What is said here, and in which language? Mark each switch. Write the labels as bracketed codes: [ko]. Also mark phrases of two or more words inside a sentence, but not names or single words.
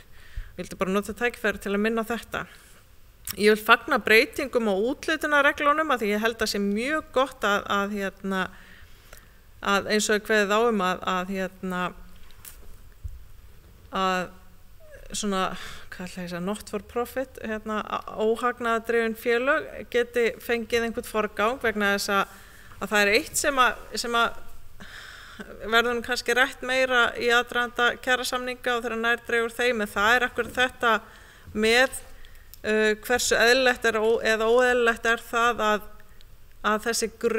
[is] Ég vildi bara nota tækifæri til að minna á þetta. Ég vil fagna breytingum á úthlutunarreglunum að því ég held að sé mjög gott að eins og kveðið á að svona, hvað ætla ég að segja, [en] not for profit, [is] óhagnaðardrifin félög geti fengið einhvern forgang vegna þess að það eitt sem að verður kannski rætt meira í aðdraganda kjarasamninga og þegar nær dregur þeim, en það akkurat þetta með hversu eðlilegt eða óeðlilegt það að þessi